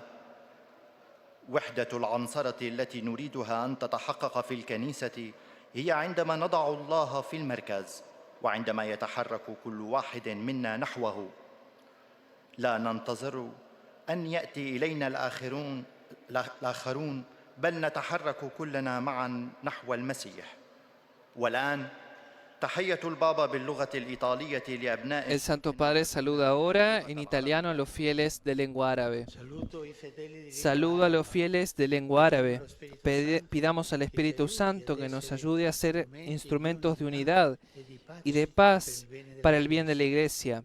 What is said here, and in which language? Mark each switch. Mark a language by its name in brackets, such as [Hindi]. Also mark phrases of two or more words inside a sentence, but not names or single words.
[Arabic] وحدة العنصرة التي نريدها أن تتحقق في الكنيسة هي عندما نضع الله في المركز وعندما يتحرك كل واحد منا نحوه. لا ننتظر أن يأتي إلينا الآخرون بل نتحرك كلنا معا نحو المسيح. والآن تحية البابا باللغة الإيطالية لأبناء. [Spanish] El Santo Padre saluda ahora en italiano a los fieles de lengua árabe. Saludo a los fieles de lengua árabe. Pidamos al Espíritu Santo que nos ayude a ser instrumentos de unidad y de paz para el bien de la Iglesia.